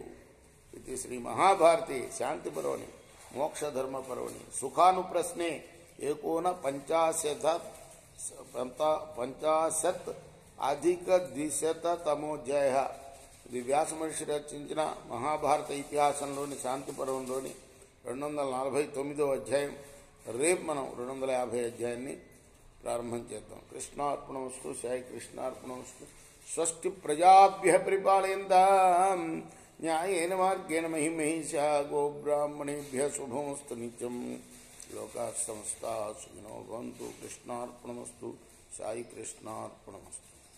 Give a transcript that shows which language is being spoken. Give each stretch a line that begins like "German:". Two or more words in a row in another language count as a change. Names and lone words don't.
Sanskrit: ఇది శ్రీ మహాభారతి శాంతి పర్వణి మోక్షధర్మ పర్వణి సుఖానుప్రశ్నే ఏకోన 50 అధిక ద్విశతమోధ్యాయ.
Telugu: ఇది వ్యాస మహర్షి రచించిన మహాభారత ఇతిహాసంలోని శాంతి పర్వంలోని 249వ అధ్యాయం. రేపు మనం 250 అధ్యాయాన్ని ప్రారంభం చేద్దాం.
Sanskrit: కృష్ణార్పణమస్తు. సాయి కృష్ణార్పణమస్తు. స్వస్తి ప్రజాభ్య పరిపాలయంతాం న్యాయేన మార్గేణ మహిమహిషా గోబ్రాహ్మణేభ్య శుభమస్తు నిత్యం. లోకాః సమస్తాః సుఖినో భవంతు. కృష్ణార్పణమస్తు. సాయి కృష్ణార్పణమస్తు.